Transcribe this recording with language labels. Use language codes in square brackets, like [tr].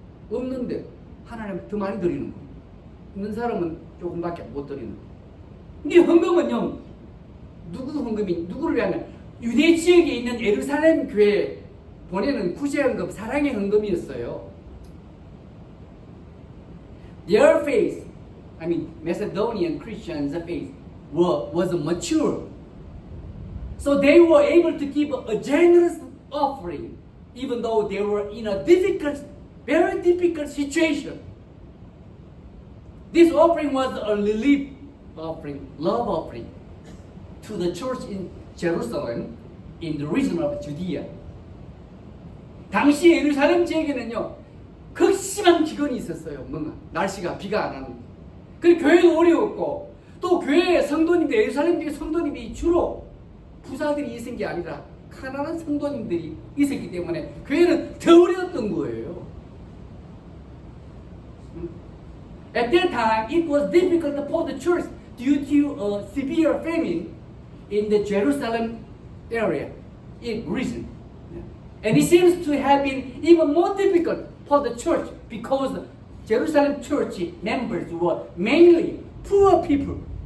[ko] 없는데 하나님 더 많이 드리는 거예요. 있는 사람은 조금밖에 못 드리는 거예요. 이 헌금은요, 누구를 위하면 유대 지역에 있는 예루살렘 교회 보내는 구제헌금, 사랑의 헌금이었어요. [en] Their faith, I mean Macedonian Christians' faith was mature. So they were able to give a generous offering even though they were in a very difficult situation. This offering was a relief offering, love offering to the church in Jerusalem in the region of Judea. [ko] 당시 예루살렘 지역에는요, 극심한 기근이 있었어요. 뭔가 날씨가 비가 안 하는. 그 교회도 어려웠고 또 교회의 성도님들, 예루살렘 지역 성도님이 주로 부자들이 있은 게 아니라 가난한 성도님들이 있었기 때문에 교회는 더 어려웠던 거예요. [en] At that time, it was difficult for the church due to a severe famine in the Jerusalem area, region. And it seems to have been even more difficult for the church because the Jerusalem church members were mainly poor people.